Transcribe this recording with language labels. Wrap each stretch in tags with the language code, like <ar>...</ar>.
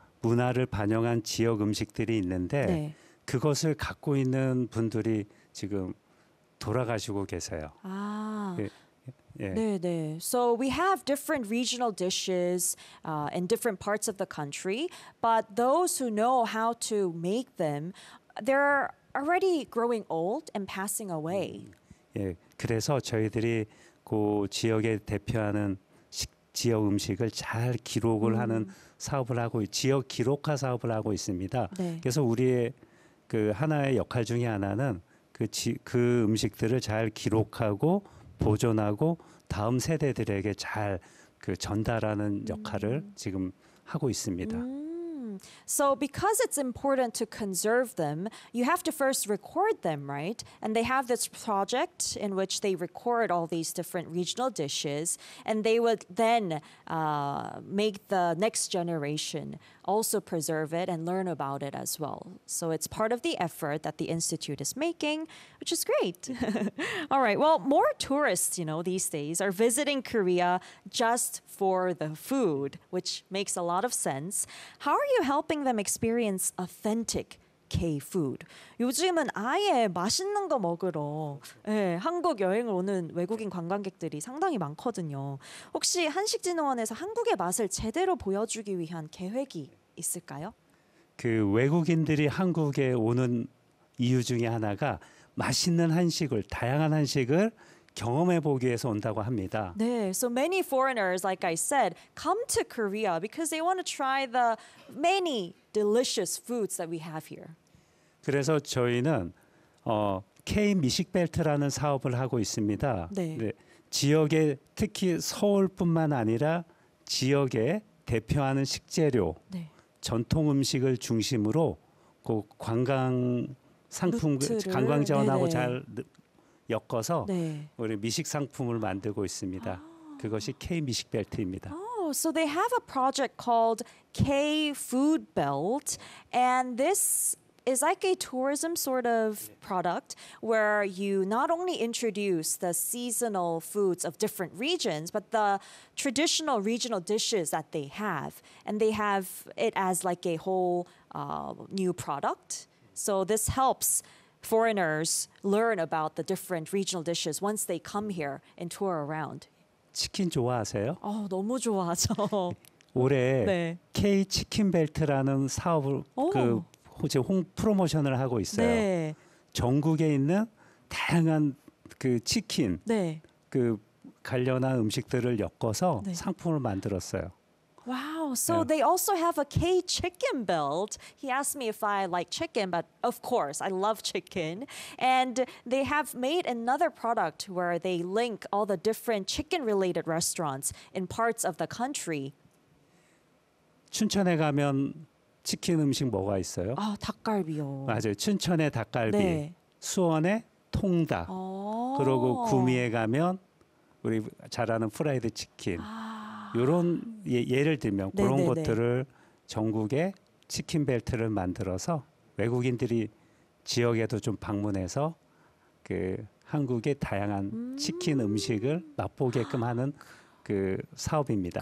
<ko>문화를 반영한 지역 음식들이 있는데 네. 그것을 갖고 있는 분들이 지금 돌아가시고 계세요. 아. 예. 네, 네.</ko> <en>So we have different regional dishes in different parts of the country, but those who know how to make them, they're already growing old and passing away.</en> <ko>예. 그래서 저희들이 그 지역에 대표하는 지역 음식을 잘 기록을 하는 사업을 하고 지역 기록화 사업을 하고 있습니다. 네. 그래서 우리의 그 하나의 역할 중에 하나는 그 음식들을 잘 기록하고 보존하고 다음 세대들에게 잘 그 전달하는 역할을 지금 하고 있습니다.</ko> <en>So because it's important to conserve them, you have to first record them, right? And they have this project in which they record all these different regional dishes, and they would then make the next generation also preserve it and learn about it as well. So it's part of the effort that the Institute is making, which is great. All right, well, more tourists, you know, these days are visiting Korea just for the food, which makes a lot of sense. How are you helping them experience authentic K-food?</en> <ko>요즘은 아예 맛있는 거 먹으러 네, 한국 여행을 오는 외국인 관광객들이 상당히 많거든요. 혹시 한식진흥원에서 한국의 맛을 제대로 보여주기 위한 계획이 있을까요? 그 외국인들이 한국에 오는 이유 중에 하나가 맛있는 한식을, 다양한 한식을 경험해 보기 위해서 온다고 합니다.</ko> <en>네, so many foreigners, like I said, come to Korea because they want to try the many delicious foods that we have here.</en> <ko>그래서 저희는 K미식벨트라는 사업을 하고 있습니다. 네. 네, 지역에 특히 서울뿐만 아니라 지역에 대표하는 식재료, 네. 전통 음식을 중심으로 그 관광 상품, 루트를, 관광 자원하고 잘 엮어서 네. 우리 미식 상품을 만들고 있습니다. 그것이 K 미식 벨트입니다.</ko> <en>Oh, so they have a project called K Food Belt, and this is like a tourism sort of product where you not only introduce the seasonal foods of different regions, but the traditional regional dishes that they have, and they have it as like a whole new product. So this helps foreigners learn about the different regional dishes once they come here and tour around.</en> <ko>치킨 좋아하세요? 어, 너무 좋아하죠. 올해 네. K 치킨 벨트라는 사업을 오. 그 이제 홍 프로모션을 하고 있어요. 네. 전국에 있는 다양한 그 치킨 네. 그 관련한 음식들을 엮어서 네. 상품을 만들었어요.</ko> <en>Wow, so yeah. they also have a K chicken belt. He asked me if I like chicken, but of course, I love chicken. And they have made another product where they link all the different chicken-related restaurants in parts of the country.</en> <ko>춘천에 가면 치킨 음식 뭐가 있어요? 아, 닭갈비요. 맞아요. 춘천에 닭갈비, 네. 수원에 통닭, 오. 그리고 구미에 가면 우리 잘 아는 프라이드 치킨. 아. 이런 예를 들면 그런 네네네. 것들을 전국에 치킨 벨트를 만들어서 외국인들이 지역에도 좀 방문해서 그 한국의 다양한 치킨 음식을 맛보게끔 하는 그 사업입니다.</ko>